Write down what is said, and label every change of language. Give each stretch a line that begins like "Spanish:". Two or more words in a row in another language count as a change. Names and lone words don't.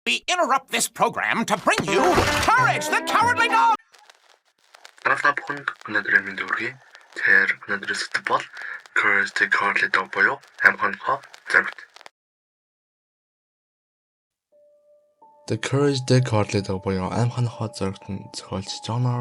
English: We interrupt this program to bring you Courage the Cowardly Dog!
Mongolian: Та бүхэнд өнөөдрийн мэнд хүргэе. Тэр өнөөдрийн сэдэв бол Courage the Cowardly Dog буюу амханхоо зоригт. The Courage the Cowardly Dog буюу амханхоо зоригт нь зохиолч John R.